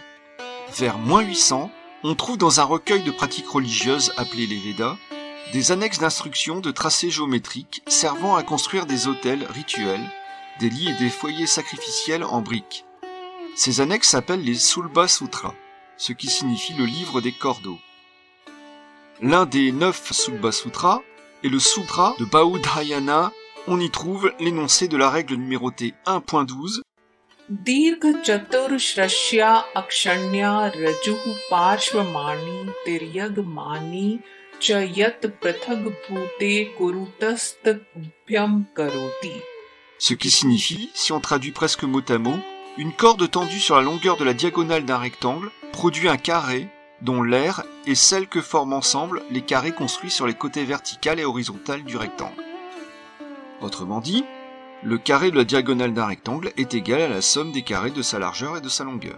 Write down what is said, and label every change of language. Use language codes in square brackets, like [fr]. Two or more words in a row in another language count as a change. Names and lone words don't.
[fr] Vers -800, on trouve dans un recueil de pratiques religieuses appelé les Védas, des annexes d'instructions de tracés géométriques servant à construire des autels rituels, des lits et des foyers sacrificiels en briques. Ces annexes s'appellent les Sulba Sutras, ce qui signifie le livre des cordeaux. L'un des 9 Sulba Sutras est le Sutra de Baudhayana. On y trouve l'énoncé de la règle numérotée 1.12. [sa] दीर्घ चतुर श्रश्य अक्ष्णया रज्जुः पार्श्वमानी तिर्यङ् मानी च यत् पृथग् भूते कुरुतस्त भ्यां करोति. [fr] Ce qui signifie, si on traduit presque mot à mot, une corde tendue sur la longueur de la diagonale d'un rectangle produit un carré dont l'aire est celle que forment ensemble les carrés construits sur les côtés verticales et horizontales du rectangle. Autrement dit, le carré de la diagonale d'un rectangle est égal à la somme des carrés de sa largeur et de sa longueur.